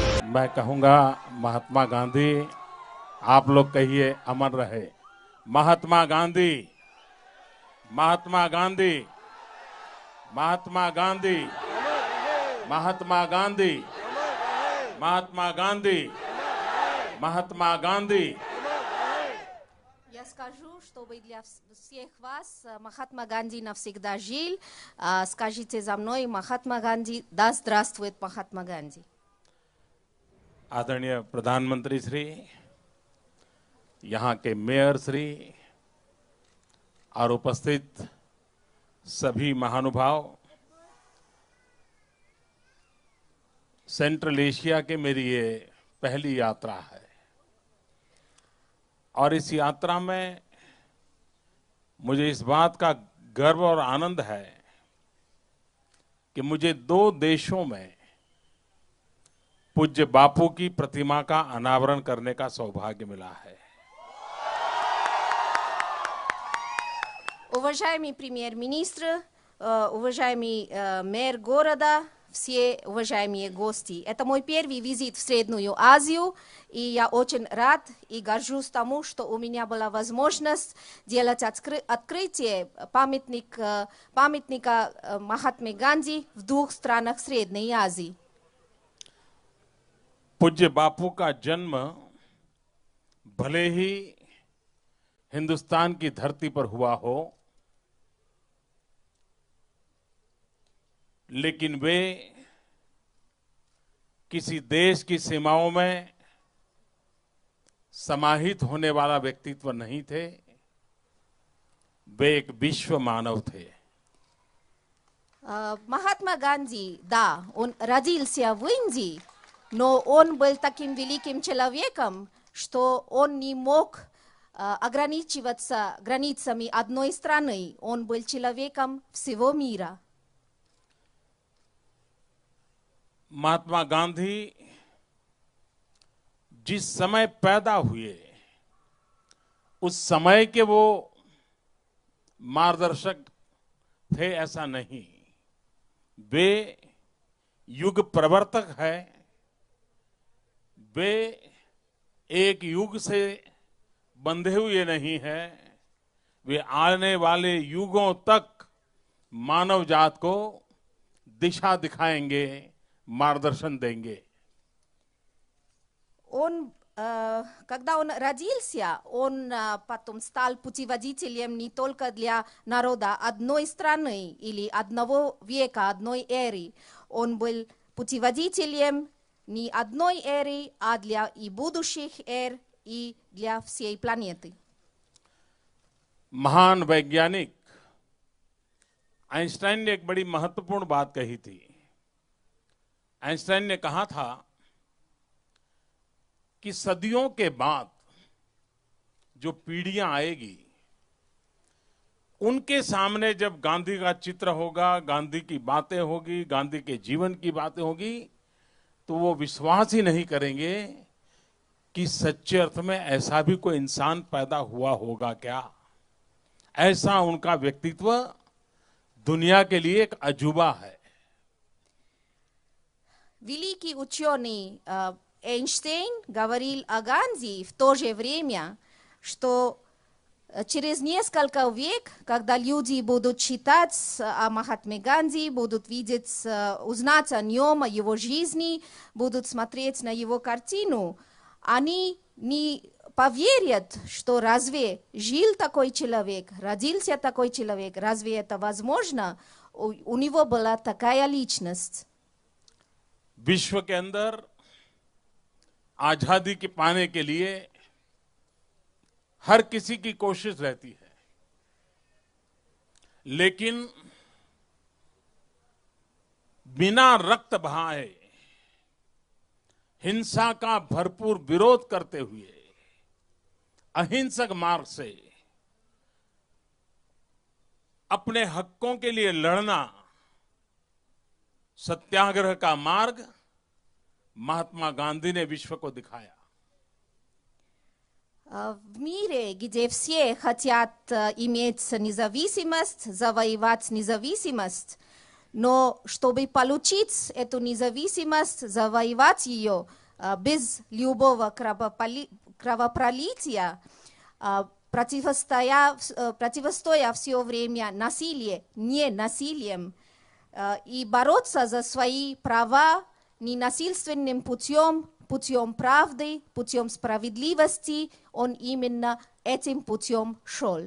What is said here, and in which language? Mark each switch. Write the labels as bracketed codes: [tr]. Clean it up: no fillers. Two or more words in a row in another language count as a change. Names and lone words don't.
[hi] मैं कहूंगा महात्मा गांधी, आप लोग कहिए अमर रहे। महात्मा गांधी, महात्मा गांधी, महात्मा गांधी, महात्मा गांधी, महात्मा गांधी, महात्मा गांधी. [ru] Я скажу, чтобы для всех вас Махатма Ганди навсегда жил. Скажите за мной: Махатма Ганди, да здравствует Махатма Ганди. [hi] आदरणीय प्रधानमंत्री श्री, यहाँ के मेयर श्री और उपस्थित सभी महानुभाव, सेंट्रल एशिया के मेरी ये पहली यात्रा है और इस यात्रा में मुझे इस बात का गर्व और आनंद है कि मुझे 2 देशों में पूज्य बापू की प्रतिमा का अनावरण करने का सौभाग्य मिला है. [ru] Уважаемый премьер-министр, уважаемый мэр города, все уважаемые гости. Это мой первый визит в Среднюю Азию, и я очень рад и горжусь тому, что у меня была возможность делать открытие памятника Махатме Ганди в 2 странах Средней Азии. [hi] पूज्य बापू का जन्म भले ही हिंदुस्तान की धरती पर हुआ हो, लेकिन वे किसी देश की सीमाओं में समाहित होने वाला व्यक्तित्व नहीं थे. वे एक विश्व मानव थे. [ru] Махатма Ганди, да, он родился в Индии, но он был таким великим человеком, что он не мог ограничиваться границами одной страны. Он был человеком всего мира. [hi] महात्मा गांधी जिस समय पैदा हुए उस समय के वो मार्गदर्शक थे ऐसा नहीं. वे युग प्रवर्तक है. वे एक युग से बंधे हुए नहीं है. वे आने वाले युगों तक मानव जात को दिशा दिखाएंगे, मार्गदर्शन देंगे. [ru] Когда он родился, он потом стал путеводителем не только для народа одной страны или одного века, одной эры. Он был путеводителем не одной эры, а для и будущих эр, и для всей планеты. [hi] महान वैज्ञानिक आइंस्टाइन ने एक बड़ी महत्वपूर्ण बात कही थी. आइंस्टाइन ने कहा था कि सदियों के बाद जो पीढ़ियां आएगी उनके सामने जब गांधी का चित्र होगा, गांधी की बातें होगी, गांधी के जीवन की बातें होगी, तो वो विश्वास ही नहीं करेंगे कि सच्चे अर्थ में ऐसा भी कोई इंसान पैदा हुआ होगा क्या. ऐसा उनका व्यक्तित्व दुनिया के लिए एक अजूबा है. [ru] Великий ученый Эйнштейн говорил о Ганди в то же время, что через несколько век, когда люди будут читать о Махатме Ганди, будут видеть, узнать о нем, о его жизни, будут смотреть на его картину, они не поверят, что разве жил такой человек, родился такой человек, разве это возможно? У него была такая личность. [hi] विश्व के अंदर आजादी के पाने के लिए हर किसी की कोशिश रहती है, लेकिन बिना रक्त बहाए हिंसा का भरपूर विरोध करते हुए अहिंसक मार्ग से अपने हकों के लिए लड़ना, सत्याग्रह का मार्ग महात्मा गांधी ने विश्व को दिखाया. [ru] В мире, где все хотят иметь независимость, завоевать независимость, но чтобы получить эту независимость, завоевать ее, без любого кровопролития, противостоя все время насилию, не насилием, и бороться за свои права ненасильственным путем, путем правды, путем справедливости, он именно этим путем шел.